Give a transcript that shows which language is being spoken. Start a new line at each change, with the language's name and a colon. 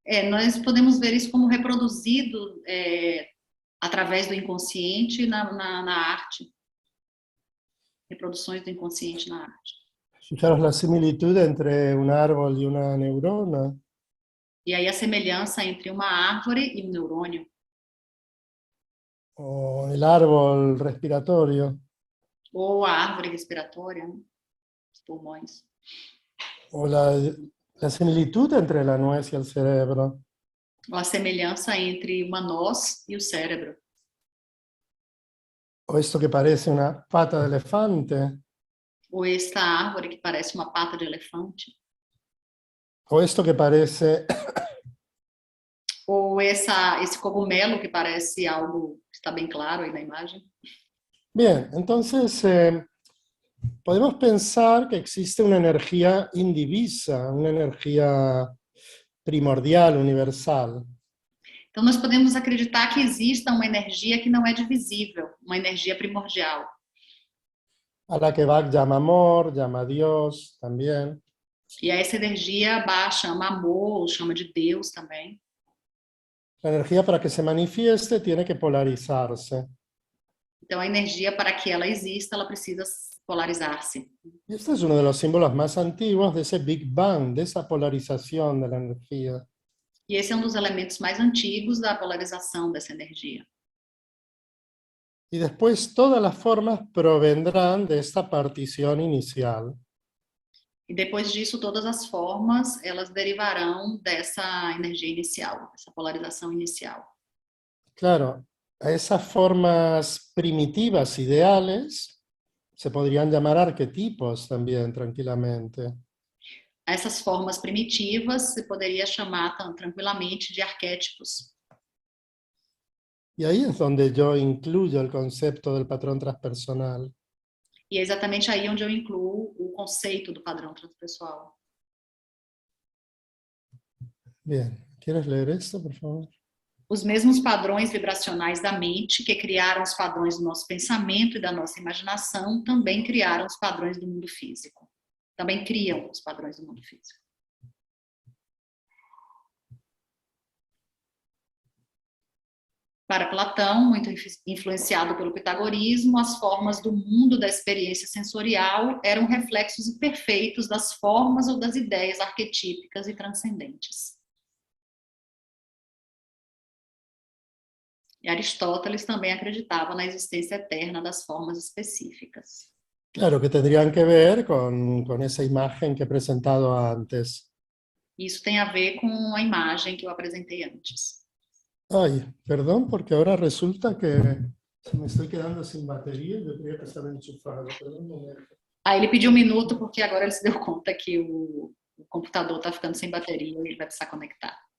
Portuguese: Nós podemos ver isso como reproduzido através do inconsciente na arte. Reproduções do inconsciente na arte.
Spanish: Fijaros la similitud entre un árbol y una neurona.
Portuguese: E aí a semelhança entre uma árvore e um neurônio.
Spanish: O el árbol respiratorio.
Portuguese: Ou a árvore respiratória, os pulmões.
Spanish: O la similitud entre la nuez y el cerebro.
Portuguese: Ou a semelhança entre uma noz e o cérebro.
Spanish: O esto que parece una pata de elefante.
Portuguese: Ou esta árvore que parece uma pata de elefante.
Spanish: O esto que parece...
Portuguese: Ou esse cogumelo que parece algo que está bem claro aí na imagem.
Spanish: Bien, entonces podemos pensar que existe una energía indivisa, una energía primordial, universal.
Portuguese: Então nós podemos acreditar que exista uma energia que não é divisível, uma energia primordial.
Spanish: A la que Bach llama amor, llama Dios también.
Portuguese: E a essa energia Bach chama amor, ou chama de Deus também.
Spanish: La energía para que se manifieste tiene que polarizarse.
Portuguese: Então a energia, para que ela exista, ela precisa polarizar-se.
Spanish: Y este es uno de los símbolos más antiguos de ese Big Bang, de esa polarización de la energía.
Portuguese: E esse é um dos elementos mais antigos da polarização dessa energia.
Spanish: Y después todas las formas provendrán de esta partición inicial.
Portuguese: E depois disso, todas as formas, elas derivarão dessa energia inicial, essa polarização inicial.
Spanish: Claro, a esas formas primitivas, ideales, se podrían llamar arquetipos también, tranquilamente.
Portuguese: A essas formas primitivas se poderia chamar tranquilamente de arquétipos.
Spanish: Y ahí es donde yo incluyo el concepto del patrón transpersonal.
Portuguese: E é exatamente aí onde eu incluo o conceito do padrão transpessoal.
Spanish: Bien, ¿quieres leer esto, por favor?
Portuguese: Os mesmos padrões vibracionais da mente que criaram os padrões do nosso pensamento e da nossa imaginação também criaram os padrões do mundo físico. Também criam os padrões do mundo físico. Para Platão, muito influenciado pelo pitagorismo, as formas do mundo da experiência sensorial eram reflexos imperfeitos das formas ou das ideias arquetípicas e transcendentes. E Aristóteles também acreditava na existência eterna das formas específicas.
Spanish: Claro, que tendrían que ver con esa imagen que he presentado antes.
Portuguese: Isso tem a ver com a imagem que eu apresentei antes.
Spanish: Ay, perdón, porque ahora resulta que me estoy quedando sin batería y yo creía que estaba enchufado. Perdón un momento.
Portuguese: Aí ele pediu um minuto porque agora ele se deu conta que o computador está ficando sem bateria e ele vai precisar conectar.